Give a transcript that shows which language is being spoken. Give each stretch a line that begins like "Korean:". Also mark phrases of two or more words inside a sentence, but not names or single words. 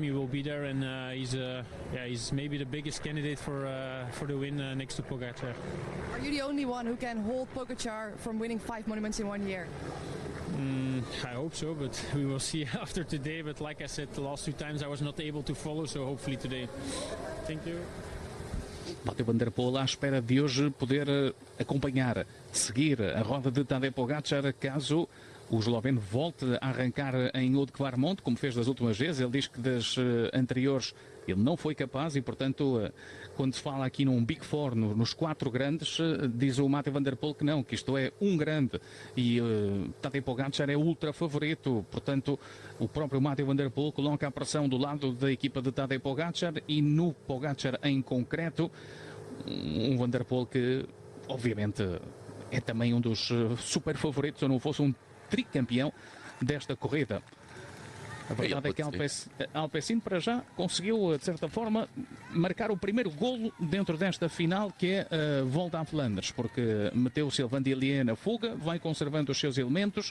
English: He will be there, and he's maybe the biggest candidate for the win next to Pogačar. Are you the only one who can hold Pogačar from winning 5 monuments in 1 year? I hope so, but we will see after today. But like I said, the last 2 times I was not able to follow, so hopefully today. Thank you.
Portuguese: Mathieu van der Poel à espera de hoje poder acompanhar, seguir a roda de Tadej Pogačar caso o esloveno volte a arrancar em Oude Kwaremond, como fez das últimas vezes. Ele diz que das anteriores ele não foi capaz e, portanto, quando se fala aqui num
English: Big Four,
Portuguese: nos 4 grandes, diz o Mathieu van der Poel que não, que isto é um grande e Tadej Pogačar é ultra favorito. Portanto, o próprio Mathieu van der Poel coloca a pressão do lado da equipa de Tadej Pogačar e no Pogačar em concreto, um Van der Poel que, obviamente, é também um dos super favoritos, ou não fosse um tricampeão desta corrida. A verdade é que Alpecin para já conseguiu, de certa forma, marcar o primeiro golo dentro desta final, que é a Volta a Flandres, porque meteu o Sylvain Dillier na fuga, vai conservando os seus elementos.